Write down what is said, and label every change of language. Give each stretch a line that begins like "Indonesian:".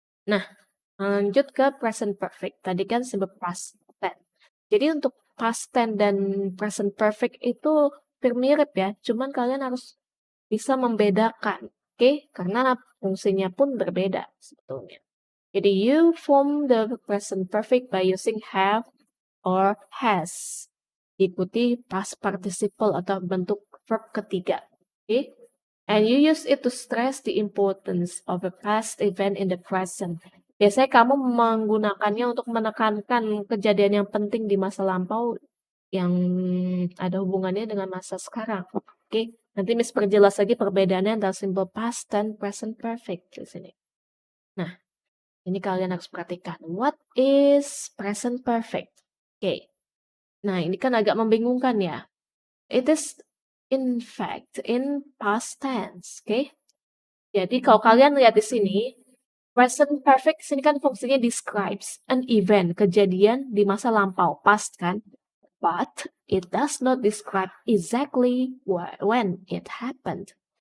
Indonesian: Nah, lanjut ke present perfect. Tadi kan simple past tense. Jadi untuk past tense dan present perfect itu hampir mirip ya. Cuman kalian harus bisa membedakan. Oke? Karena fungsinya pun berbeda sebetulnya.
English: Jadi you form the present perfect by using have or has.
Indonesian: Diikuti past participle atau bentuk verb ketiga. Okay?
English: And you use it to stress the importance of a past event in the present.
Indonesian: Biasanya kamu menggunakannya untuk menekankan kejadian yang penting di masa lampau yang ada hubungannya dengan masa sekarang. Oke, nanti Miss perjelas lagi perbedaannya antara simple past dan present perfect di sini. Nah, ini kalian harus perhatikan.
English: What is present perfect? Oke.
Indonesian: Nah, ini kan agak membingungkan ya.
English: It is in fact in past tense, oke?
Indonesian: Jadi kalau kalian lihat di sini, present perfect sini kan fungsinya
English: describes an event,
Indonesian: kejadian di masa lampau, past kan?
English: But it does not describe exactly when it happened.